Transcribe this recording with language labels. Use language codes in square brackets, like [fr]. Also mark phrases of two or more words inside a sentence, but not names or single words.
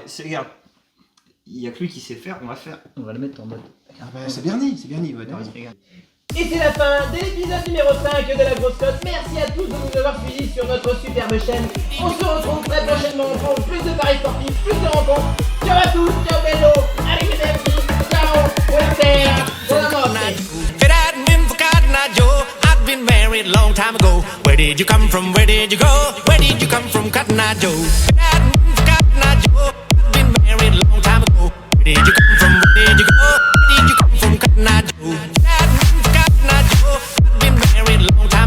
[fr] Regarde, il y a que lui qui sait faire, on va faire. On va le mettre en mode. Ah bah, c'est Bernie, ouais, t'as raison. Regarde. Et c'est la fin de l'épisode numéro 5 de la grosse cote. Merci à tous de nous avoir suivis sur notre superbe chaîne. On se retrouve très prochainement pour plus de paris sportifs, plus de rencontres. Ciao à tous, [it] ciao bello, arrivederci, ciao, buonasera, buonanotte. [en] If it hadn't been for Cotton Eye Joe, I'd been married a long time ago. Where did you come from? Where did you go? Where did you come from, Cotton Eye Joe? If it hadn't been for Cotton Eye Joe, I'd been married a long time ago. Where did you come from? Where did you go? Where did you come from, Cotton Eye Joe? If it hadn't been for Cotton Eye Joe, I'd been married a long time ago.